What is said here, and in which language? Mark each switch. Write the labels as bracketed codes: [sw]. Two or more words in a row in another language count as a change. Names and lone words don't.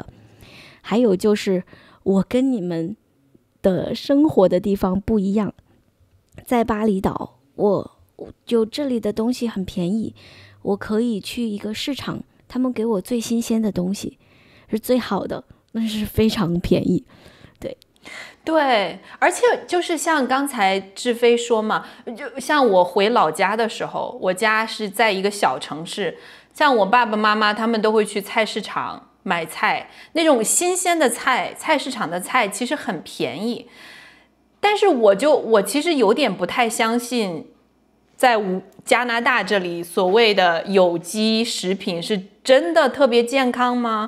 [zh] 還有就是我跟你們的生活的地方不一樣，在巴厘島，我就這裡的東西很便宜，我可以去一個市場，他們給我最新鮮的東西是最好的，那是非常便宜。对，而且就是像剛才志飛說嘛，就像我回老家的時候，我家是在一個小城市，像我爸爸媽媽他們都會去菜市場買菜，那種新鮮的菜市場的菜其實很便宜，但是我其實有點不太相信，在加拿大這裡所謂的有機食品是真的特別健康嗎？